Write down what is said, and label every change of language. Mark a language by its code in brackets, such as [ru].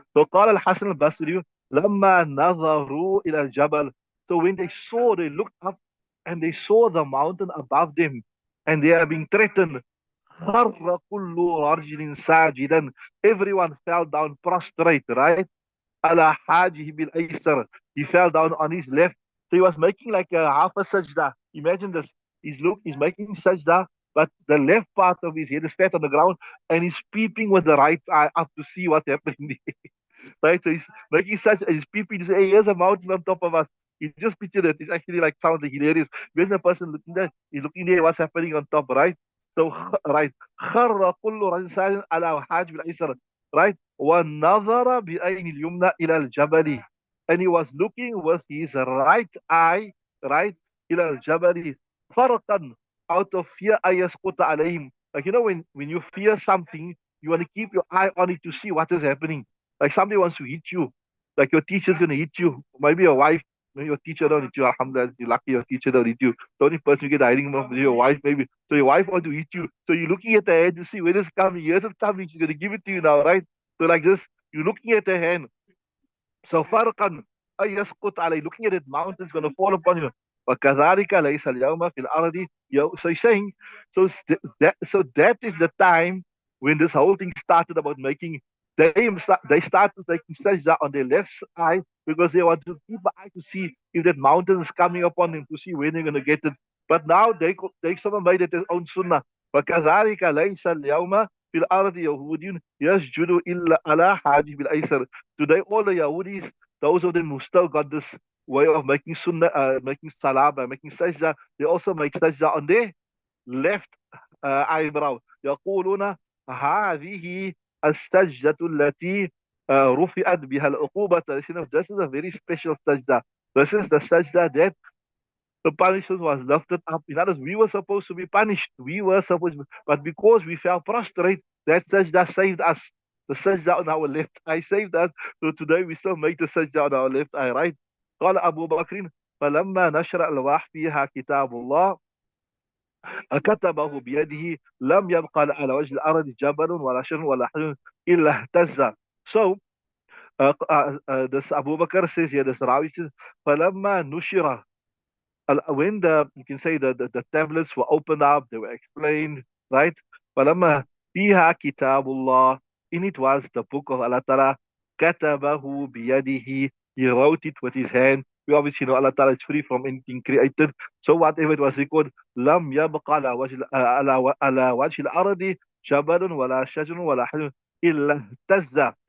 [ar] So قال الحسن البصري لما نظروا إلى الجبل. [en] So when they saw, they looked up and they saw the mountain above them and they are being threatened. [ar] خر كل رجل ساجدا. [en] Everyone fell down prostrate, right? [ar] على حاجه بالأيسر. [en] He fell down on his left. So he was making like a half a sajda. Imagine this. He's making sajda, but the left part of his head is flat on the ground, and he's peeping with the right eye up to see what's happening. Right? So he's making such, he's peeping, he's saying, hey, here's a mountain on top of us. He just pictured it. It's actually like sounds like hilarious. When the person looking there, he's looking there, what's happening on top, right? So, right. [ar] خر كل رجل ساجد على حاجب الأيسر. Right? وَنَظَرَ بِأَيْنِ الْيُمْنَى إِلَى الْجَبَلِ. [en] and he was looking with his right eye, right, [ar] إلى الجبل فرقا, [en] out of fear [ar] أن يسقط عليهم. [en] Like, when you fear something, you want to keep your eye on it to see what is happening. Like somebody wants to hit you, like your teacher's going to hit you. Maybe your wife, maybe your teacher don't hit you. Alhamdulillah, you're lucky your teacher don't hit you. The only person you get hiding from is your wife, maybe. So your wife wants to hit you. So you're looking at the hand to see when it's coming. Here's it coming. She's going to give it to you now, right? So like this, you're looking at the hand. So [ar] فرقا أن يسقط عليه, [en] looking at it, mountains going to fall upon you. [ar] وكذلك ليس اليوم في الأرض. [en] So he's saying, so that is the time when this whole thing started about making. They started making sajda on their left eye because they want to keep an eye to see if that mountain is coming upon them, to see when they're going to get it. But now they sort of made it their own sunnah. [ar] وكذلك ليس اليوم في الأرض يهود يسجد إلا على حاجب الأيسر. [en] Today, all the Yahudis, those of them who still got this way of making sunnah, making salah, making sajda, they also make sajda on their left eyebrow. [ar] يقولون هذه السجدة التي رفعت بها العقوبة. [en] This is a very special sajda. This is the sajda that the punishment was lifted up. In other words, we were supposed to be punished. But because we fell prostrate, that sajda saved us. The sajda on our left eye saved us. So today we still make the sajda on our left eye, right? [ar] قال أبو بكر فلما نشر الواح فيها كتاب الله كتبه بيده لم يبقى على وجه الأرض جبل ولا شجر ولا حجر إلا اهتز. [en] So this Abu Bakr says here, this Rawi says, [ar] فلما نشر, [en] when you can say the tablets were opened up, they were explained, right? [ar] فلما فيها كتاب الله, [en] in it was the book of Allah Ta'ala, [ar] كتبه بيده, [en] he wrote it with his hand. We obviously know Allah Ta'ala is free from anything created. So whatever it was recorded, [ar] لم يبقى على وجه الأرض جبل ولا شجر ولا حجر إلا اهتز.